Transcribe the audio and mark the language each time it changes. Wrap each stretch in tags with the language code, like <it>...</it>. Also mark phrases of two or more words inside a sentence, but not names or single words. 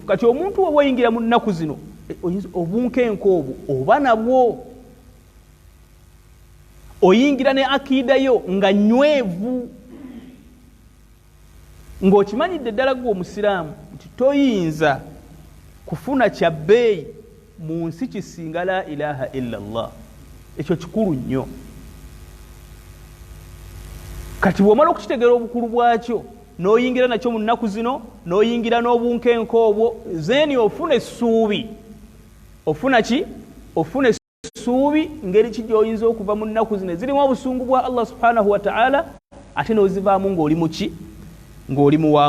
<lg>Kati omuntu we wayingira mu nnaku zino obunkenke obwo oba nabwo oyingira ne akiida yo nga nywevu, ng'okimanyidde ddala gwe omusiraamu nti toyinza kufuna kya bbeeyi mu nsi kisinga</lg> <ar>لا إله إلا الله.</ar> <lg>Ekyo kikulu nnyo. Kati bw'omala okukitegeera obukulu bwakyo n'oyingira nakyo mu nnaku zino, n'oyingira n'obunkenke obwo, zeeni ofuna essuubi. Ofuna ki? Ofuna essuubi ngeri ki gy'oyinza okuva mu nnaku zino zirimu obusungu bwa Allah</lg> <ar>سبحانه وتعالى,</ar> <lg>ate n'ozivaamu ng'oli muki?</lg>